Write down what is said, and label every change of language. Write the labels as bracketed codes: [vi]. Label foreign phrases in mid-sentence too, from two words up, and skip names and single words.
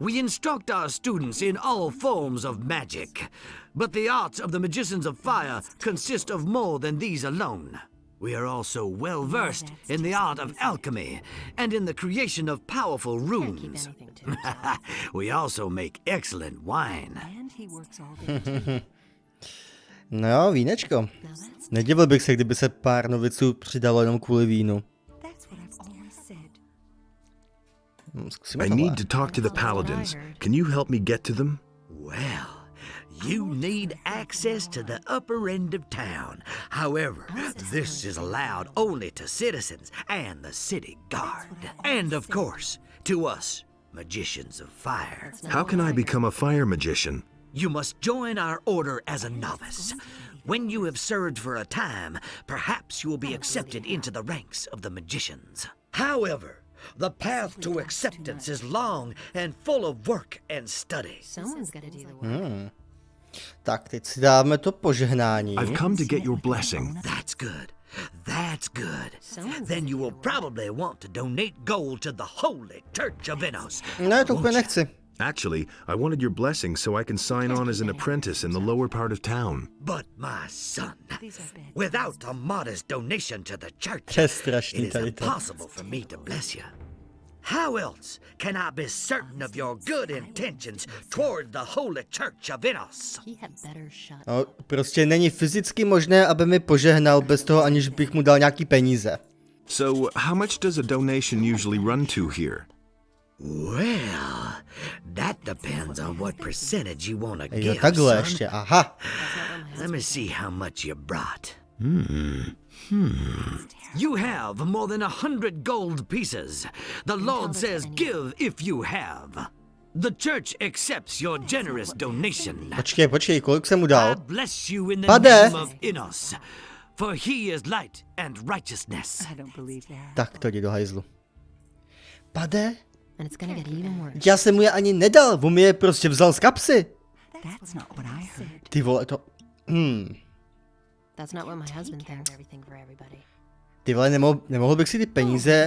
[en] We instruct our students in all forms of magic, but the arts of the magicians of fire consist of more than these alone. We are also well versed in the art of alchemy and in the creation of powerful runes. We also make excellent wine. [cs] No jo, vínečko. Nedivil bych se, kdyby se pár noviců přidalo jenom kvůli vínu. [en] I need to talk to the paladins. Can you help me get to them? Well, you need access to the upper end of town. However, this is allowed only to citizens and the city guard. And of course, to us, magicians of fire. How can I become a fire magician? You must join our order as a novice. When you have served for a time, perhaps you will be accepted into the ranks of the magicians. However, the path to acceptance is long and full of work and study. [cs] Tak, teď si dáme to požehnání. [en] I've come to get your blessing. That's good. That's good. Then you will probably want to donate gold to the Holy Church of Innos. [cs] Ne, to úplně nechci. [en] Actually, I wanted your blessing so I can sign on as an apprentice in the lower part of town. But my son, without a modest donation to the church, It is impossible for me to bless you. How else can I be certain of your good intentions toward the Holy Church of Innos? [cs] No, prostě není fyzicky možné, aby mi požehnal bez toho, aniž bych mu dal nějaký peníze. [en] So, how much does a donation usually run to here? Well, that depends on what percentage you want to give, [cs] Jo, takhle [en] son. [cs] ještě, aha. [en] Let me see how much you brought. You have more than 100 gold pieces. The Lord says give if you have. The church accepts your generous donation. [cs] Počkej, kolik jsem mu dal? [en] I bless you in the [cs] Pade. [en] name of Innos, for he is light and righteousness. [cs] Tak to jdi do hajzlu. Pade? Já jsem mu je ani nedal, on mi je prostě vzal z kapsy. Ty vole, to... Ty vole, nemohl bych si ty peníze...